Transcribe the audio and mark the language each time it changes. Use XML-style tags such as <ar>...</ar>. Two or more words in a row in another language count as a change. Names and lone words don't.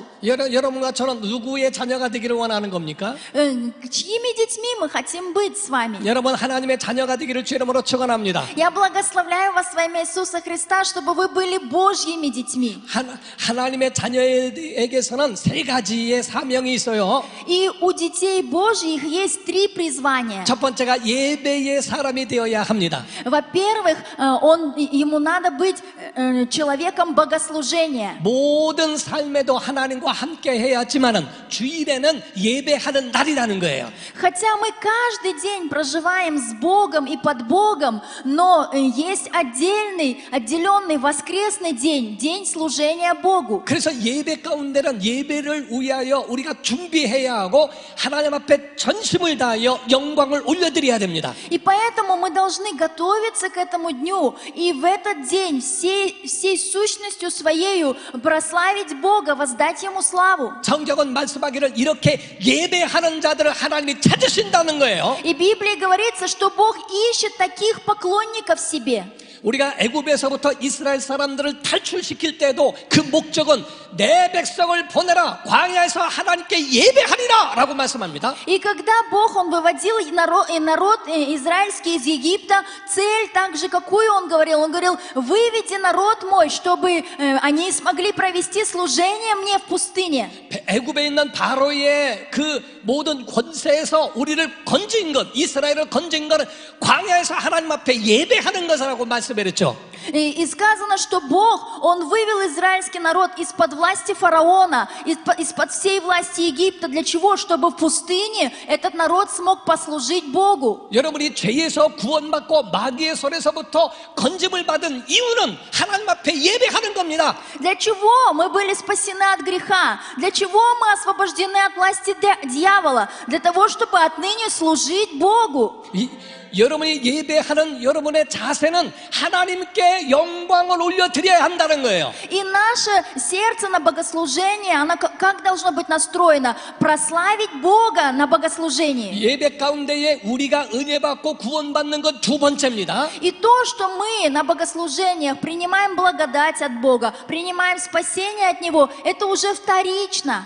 <ko>여러분과 저는 누구의 자녀가 되기를 원하는 겁니까?</ko> <ru>Чьими детьми мы хотим быть с вами?</ru> <ko>여러분 하나님의 자녀가 되기를 주 이름으로 축원합니다.</ko> <ru>Я благословляю вас во имя Иисуса Христа, чтобы вы были Божьими детьми.</ru> <ko>하나님의 자녀에게서는 세 가지의 사명이 있어요.</ko> <ru>И у детей Божьих есть три призвания.</ru> <ko>첫 번째가 예배의 사람이 되어야 합니다.</ko> <ru>Во-первых, ему надо быть человеком богослужения.</ru> <ko>모든 삶에도 하나님과 함께 해야지만은 주일에는 예배하는 날이라는 거예요.</ko> <ru>Хотя мы каждый день проживаем с Богом и под Богом, но есть отделенный воскресный день, день служения Богу.</ru> <ko>그래서 예배 가운데는 예배를 위하여 우리가 준비해야 하고 하나님 앞에 전심을 다하여 영광을 올려드려야 됩니다.</ko> <ru>И поэтому мы должны готовиться к этому дню и в этот день всей сущностью своею прославить Бога, воздать Ему славу.</ru> <ko>성경은 말씀하기를 이렇게 예배하는 자들을 하나님이 찾으신다는 거예요.</ko> <ru>И в Библии говорится, что Бог ищет таких поклонников себе.</ru> <ko>우리가 애굽에서부터 이스라엘 사람들을 탈출시킬 때도 그 목적은 내 백성을 보내라 광야에서 하나님께 예배하리라 라고 말씀합니다.</ko> <ru>И когда Бог, Он выводил народ израильский из Египта, цель также какую Он говорил? Он говорил, выведи народ мой, чтобы они смогли провести служение мне в пустыне.</ru> <ko>애굽에 있는 바로의 그 모든 권세에서 우리를 건진 것, 이스라엘을 건진 것은 광야에서 하나님 앞에 예배하는 것이라고 말씀했죠.</ko> <ru>И сказано, что Бог, Он вывел израильский народ из-под власти фараона, из-под всей власти Египта. Для чего? Чтобы в пустыне этот народ смог послужить Богу.</ru> <ko>여러분이 죄에서 구원받고 마귀의 손에서부터 건짐을 받은 이유는 하나님 앞에 예배하는 겁니다.</ko> <ru>Для чего мы были спасены от греха? Для чего мы освобождены от власти дьявола? Для того, чтобы отныне служить Богу.</ru> <ko>여러분이 예배하는 여러분의 자세는 하나님께 영광을 올려드려야 한다는 거예요.</ko> <ru>И наше сердце на богослужение, оно как должно быть настроено? Прославить Бога на богослужении.</ru> <ko>예배 가운데에 우리가 은혜 받고 구원받는 건 두 번째입니다.</ko> <ru>И то, что мы на богослужениях принимаем благодать от Бога, принимаем спасение от Него, это уже вторично.</ru>